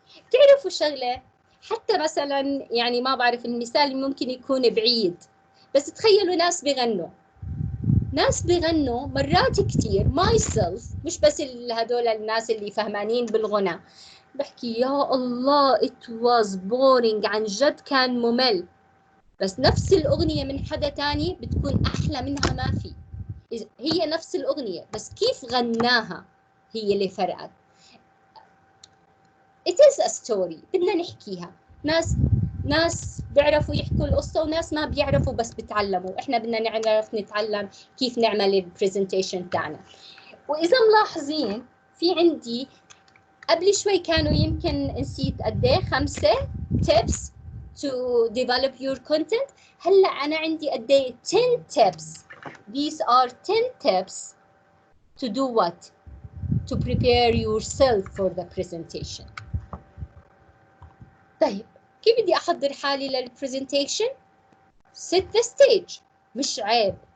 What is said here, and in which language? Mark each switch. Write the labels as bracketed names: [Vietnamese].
[Arabic] تعرفوا شغلة، حتى مثلا يعني ما بعرف المثال ممكن يكون بعيد، بس تخيلوا ناس بيغنوا مرات كتير myself، مش بس هدول الناس اللي فهمانين بالغنى، بحكي يا الله [English] it was boring، [Arabic] عن جد كان ممل، بس نفس الأغنية من حدا تاني بتكون أحلى منها ما في. هي نفس الأغنية بس كيف غناها هي اللي فرقت. [English] It is a story، [Arabic] بدنا نحكيها. ناس بيعرفوا يحكوا القصة وناس ما بيعرفوا بس بتعلموا. إحنا بدنا نعرف نتعلم كيف نعمل البرزنتيشن تاعنا. وإذا ملاحظين في عندي قبل شوي كانوا يمكن نسيت قديه [English] 5 tips to develop your content. [Arabic] هلا أنا عندي قديه 10 tips. [English] These are 10 tips to do what? To prepare yourself for the presentation. [Arabic] طيب كيف بدي أحضر حالي للبرزنتيشن؟ [English] set the stage، [Arabic] مش عيب.